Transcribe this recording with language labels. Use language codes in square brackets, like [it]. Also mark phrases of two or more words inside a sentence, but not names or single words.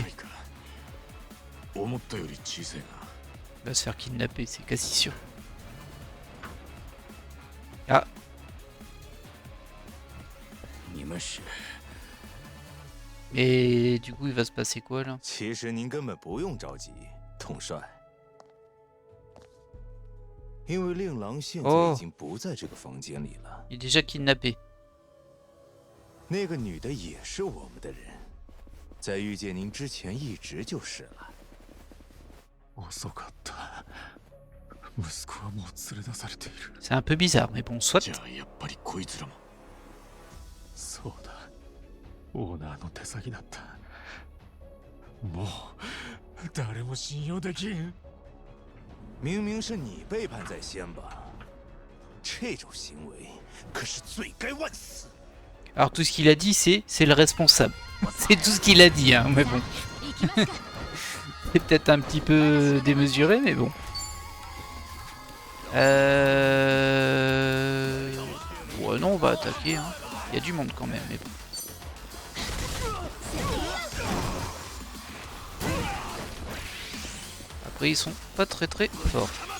[fr] Il va se faire kidnapper, c'est quasi sûr. Ah. Et du coup il va se passer quoi là? [zh] 其实您根本不用着急，统帅。因为令郎现在已经不在这个房间里了。 [fr] Il est déjà kidnappé. [zh] 那个女的也是我们的人，在遇见您之前一直就是了。 [ja] 遅かった。息子はもう連れ出されている。 [fr] C'est un peu bizarre, mais bon, soit. [ja] じゃあやっぱりこいつらも。そうだ、オーナーの手先だった。もう誰も信用できん。 [zh] 明明是你背叛在先吧？这种行为可是罪该万死。 [fr] Alors tout ce qu'il a dit, c'est le responsable. C'est tout ce qu'il a dit, hein, mais bon. C'est peut-être un petit peu démesuré, mais bon. Ouais, non, on va attaquer. Hein. Il y a du monde quand même, mais bon. Après, ils sont pas très forts.